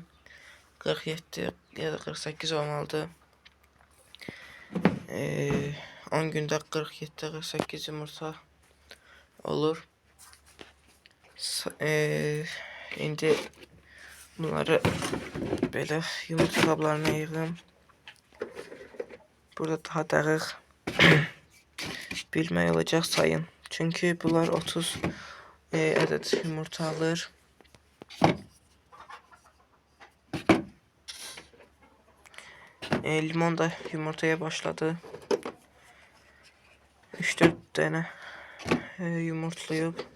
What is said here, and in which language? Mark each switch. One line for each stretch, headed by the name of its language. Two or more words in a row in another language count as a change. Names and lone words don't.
Azerbaijani: 47 ya da 48 olmalıdır.
Turkish: 10 günde 47-48 yumurta olur.
Azerbaijani: İndi bunları böyle yumurta qablarına yığım. Burada daha dəqiq bilmək olacaq sayın.
Turkish: Çünkü bunlar 30 adet yumurta alır.
Azerbaijani: Limon da yumurtaya başladı. 3-4 tane yumurtlayıb.